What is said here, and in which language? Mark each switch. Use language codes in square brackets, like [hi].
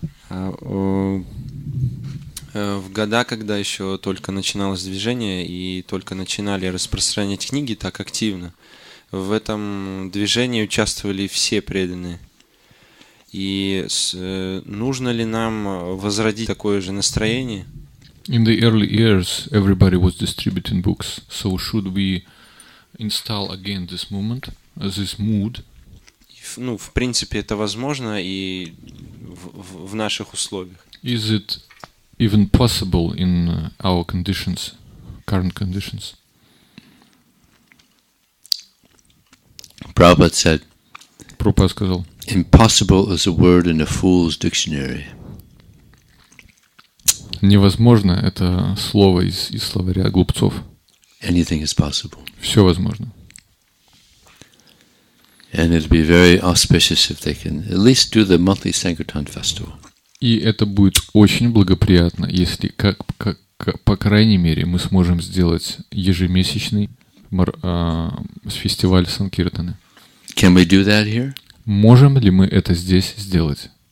[ru] В года, когда еще только начиналось движение и только начинали распространять книги так активно, в этом движении участвовали все преданные. И нужно ли нам возродить такое же настроение? [en] In the early years, everybody was distributing books. So should we install again this movement, this mood? [ru] Ну, в принципе, это возможно и в наших условиях. [en] Is it even possible in our conditions, current conditions? Prabhupada said, [ru] Прабхупада сказал, [en] impossible is a word in a fool's dictionary. [ru] Невозможно — это слово из словаря глупцов. [en] Anything is possible. [ru] Все возможно. [en] And it'd be very auspicious if they can at least do the monthly Sankirtan festival. [ru] И это будет очень благоприятно, если, по крайней мере, мы сможем сделать ежемесячный фестиваль Санкиртаны. [en] Can we do that here? [ru] Можем ли мы это здесь сделать?